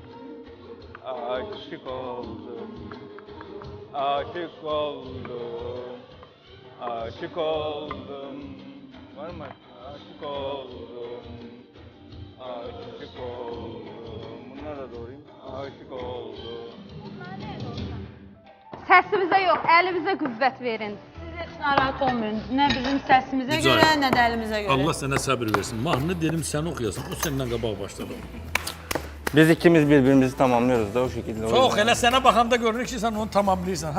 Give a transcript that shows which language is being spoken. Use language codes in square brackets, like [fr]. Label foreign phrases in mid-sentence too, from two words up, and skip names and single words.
[tr] Aşık oldum. Aşık oldum. Aşık oldum. Var mı? Aşık oldum. Aşık oldum. Bunlar da doğruyum. Aşık oldum. [az] Səsimizə yox, əlimizə qüvvət verin. Siz heç narahat olmayın. Nə bizim səsimizə Mücahid, görə, nə də əlimizə görə. Allah sənə səbir versin. Mahnı dedim sən oxuyasan, o səndən qabaq başladı. [tr] Biz ikimiz birbirimizi tamamlıyoruz da o şekilde. [az] Çox, elə sənə baxanda görünür ki, sən onu tamamlayırsan.